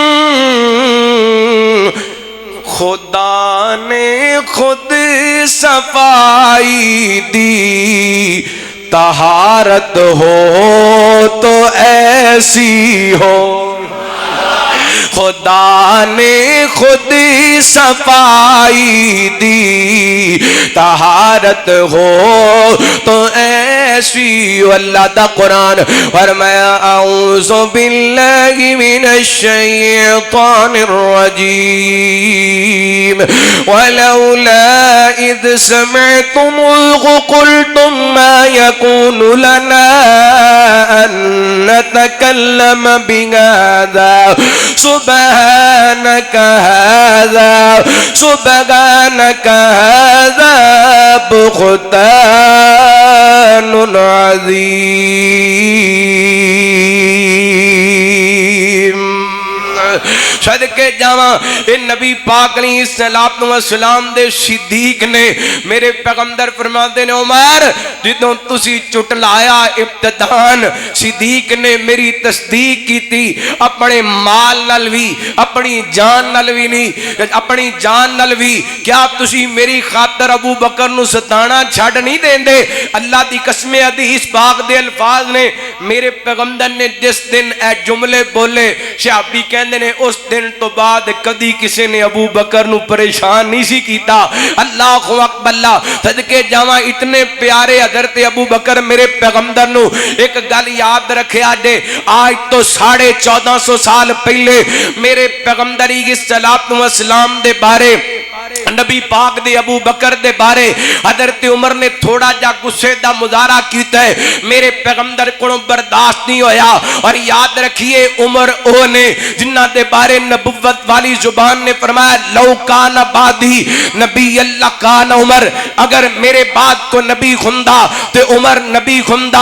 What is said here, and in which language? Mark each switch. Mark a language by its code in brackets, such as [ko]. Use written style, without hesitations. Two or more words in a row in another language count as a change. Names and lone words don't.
[pa] خدا نے خود صفائی دی طہارت ہو تو ایسی ہو خدا نے خود صفائی دی طہارت ہو تو ایسی ہو اللہ دا قرآن فرمایا [ar] اعوذ باللہ من الشیطان الرجیم ولولا اذ سمعتموه قلتم ما يكون لنا ان نتكلم بهذا سبحانك هذا بهتان عظیم [pa] صدقے جاواں اے نبی پاک [ar] علیہ السلام [pa] دے صدیق نے میرے پیغمبر فرماتے نے عمر جدوں تسی چٹلایا ابتدان صدیق نے میری تصدیق کی تھی اپنے مال نال وی اپنی جان نال وی نہیں اپنی جان نال وی کیا تسی میری خاطر ابو بکر نو ستانا چھڈ نہیں دیندے اللہ دی قسم حدیث پاک دے الفاظ نے میرے پیغمبر نے جس دن اے جملے بولے صحابی کہندے نے اس دن تو بعد کدی کسی نے ابو بکر نو پریشان نہیں سی کیتا [ar] اللہ اکبر [pa] اللہ صدقے جاواں اتنے پیارے حضرت ابو بکر میرے پیغمبر نو ایک گل یاد رکھے آجے آج تو 1450 سال پہلے میرے پیغمبر [ar] علیہ السلام [pa] دے بارے نبی پاک دے ابو بکر دے بارے حضرت عمر نے تھوڑا جا غصے دا مظاہرہ کیتا ہے، میرے پیغمبر کو برداشت نہیں ہویا. اور یاد رکھیے عمر او نے جنہاں دے بارے نبوت والی زبان نے فرمایا [ar] لو كان بعدي نبي الله كان عمر, [pa] اگر میرے بعد کو نبی ہوندا تے عمر نبی ہوندا.